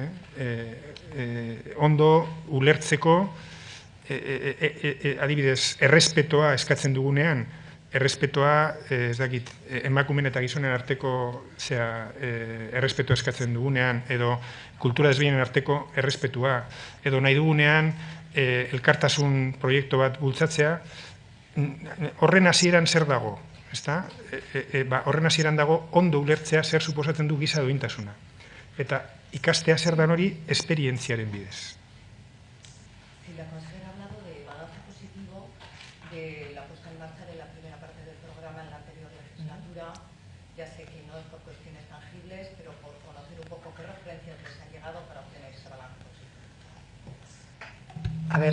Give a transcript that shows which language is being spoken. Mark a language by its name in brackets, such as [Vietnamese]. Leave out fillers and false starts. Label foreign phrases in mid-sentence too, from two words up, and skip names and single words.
[Basque] Ondo ulertzeko, adibidez, errespetoa eskatzen dugunean, errespetoa, ez dakit, emakumen eta gizonen arteko errespetoa eskatzen dugunean, edo kultura desberdinen arteko errespetua, edo nahi dugunean elkartasun proiektu bat bultzatzea, horren hasieran zer dago, ezta? Horren hasieran dago ondo ulertzea zer suposatzen du giza duintasuna. Eta ikastea zer dan hori esperientziaren bidez. [Spanish] Si la consejera ha hablado de balance positivo de la puesta en marcha de la primera parte del programa en la anterior legislatura, ya sé que no es por cuestiones tangibles, pero por conocer un poco qué referencias les han llegado para obtener ese balance positivo. A ver.